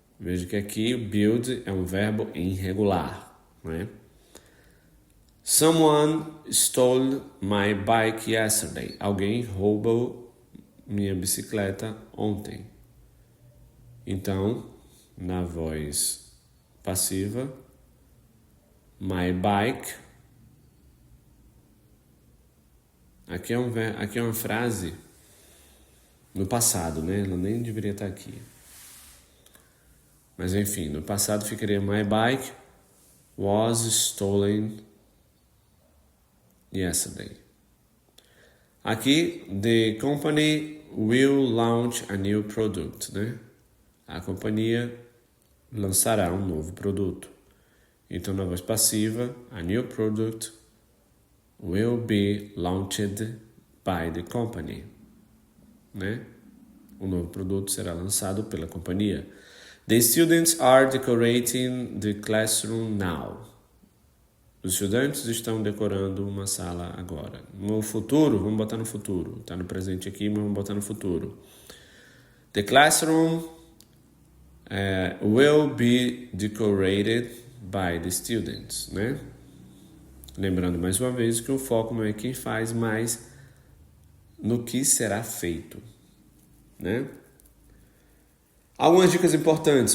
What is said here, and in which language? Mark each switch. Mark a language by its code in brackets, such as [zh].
[pt] Veja que aqui build é um verbo irregular, né? [en] Someone stole my bike yesterday. [pt] Alguém roubou minha bicicleta ontem. Então, na voz passiva, my bike. Aqui é uma frase no passado, né? Ela nem deveria estar aqui. Mas enfim, no passado ficaria [en] my bike was stolen yesterday. Aqui, the company will launch a new product, né? [pt] A companhia lançará um novo produto. Então, na voz passiva, [en] a new product will be launched by the company, né? [pt] O novo produto será lançado pela companhia. [en] The students are decorating the classroom now. [pt] Os estudantes estão decorando uma sala agora. No futuro, vamos botar no futuro. Está no presente aqui, mas vamos botar no futuro. [en] The classroom will be decorated by the students, né? [pt] Lembrando mais uma vez que o foco não é quem faz, mas no que será feito, né? Algumas dicas importantes.